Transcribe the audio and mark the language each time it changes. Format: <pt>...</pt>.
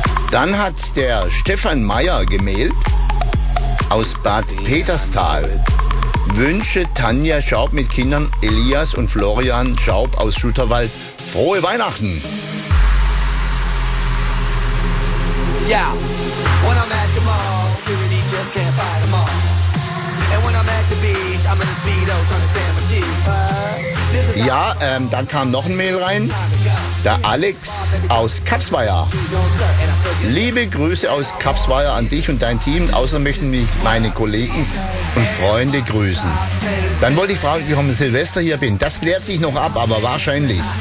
<de>Dann hat der Stefan Meyer gemailt aus Bad Peterstal. Wünsche Tanja Schaub mit Kindern Elias und Florian Schaub aus Schutterwald frohe Weihnachten.</de> <en>Yeah, when I'm at the mall, security just can't fight them all. And when I'm at the beach, I'm in a speedo trying to tan my cheeks.</en> <de>Ja, dann kam noch ein Mail rein. Der Alex aus Kapsweier. Liebe Grüße aus Kapsweier an dich und dein Team. Außerdem möchten mich meine Kollegen und Freunde grüßen. Dann wollte ich fragen, wie ich am Silvester hier bin. Das klärt sich noch ab, aber wahrscheinlich.</de>